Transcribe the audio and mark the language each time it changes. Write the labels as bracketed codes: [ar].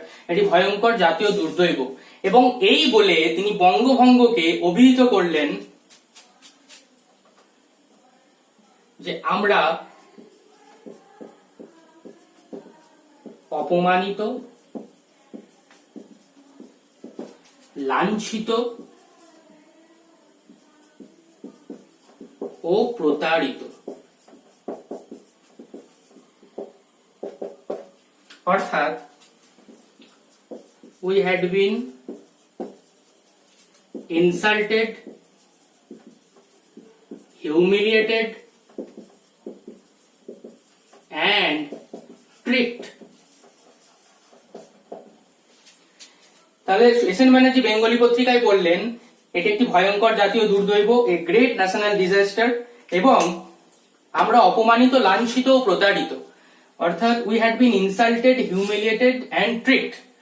[bn] এটি ভয়ঙ্কর জাতীয় দুর্দৈব, এবং এই বলে তিনি বঙ্গভঙ্গকে অভিহিত করলেন যে আমরা অপমানিত, লাঞ্ছিত ও প্রতারিত। [en] অর্থাৎ we had been insulted, humiliated and tricked. [bn] তাহলে এস এন ব্যানার্জি বেঙ্গলি পত্রিকায় বললেন এটি একটি ভয়ঙ্কর জাতীয় দুর্দৈব, [en] a great national disaster, [bn] এবং আমরা অপমানিত, লাঞ্ছিত ও প্রতারিত। [en] অর্থাৎ we had been insulted, humiliated and tricked.